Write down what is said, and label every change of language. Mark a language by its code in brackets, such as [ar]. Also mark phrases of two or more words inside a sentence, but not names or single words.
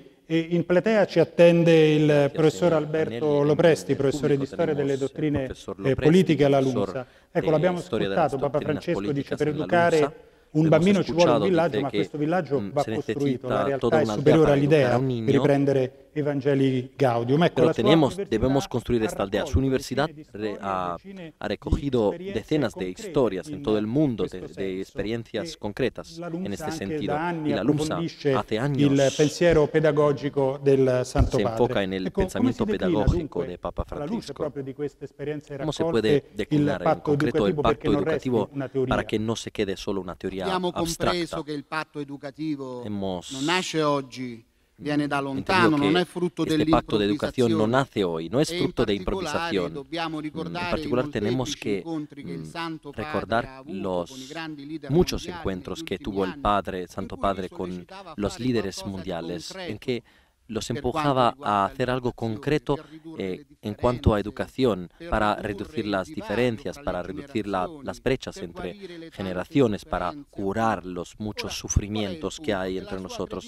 [it] E in platea ci attende il professor Alberto Lopresti, professore di storia delle dottrine politiche alla LUMSA. Ecco, l'abbiamo ascoltato, Papa Francesco dice per educare un bambino ci vuole un villaggio, ma questo villaggio va costruito, la realtà è superiore all'idea, per riprendere Evangelii Gaudium. [es] Pero debemos construir esta aldea. Su universidad ha recogido decenas de historias en todo el mundo, de experiencias concretas en este sentido. Y la LUMSA hace años se enfoca en el pensamiento pedagógico de Papa Francisco. ¿Cómo se puede declinar en concreto el pacto educativo para que no se quede solo una teoría abstracta? [it] Che il patto educativo non nasce oggi, viene da lontano, non è frutto dell'improvvisazione. [es] No nace hoy, no es fruto de improvisación. En particular tenemos que recordar los muchos encuentros que tuvo el Santo Padre con los líderes mundiales, en que los empujaba a hacer algo concreto en cuanto a educación para reducir las diferencias, para reducir las brechas entre generaciones, para curar los muchos sufrimientos que hay entre nosotros.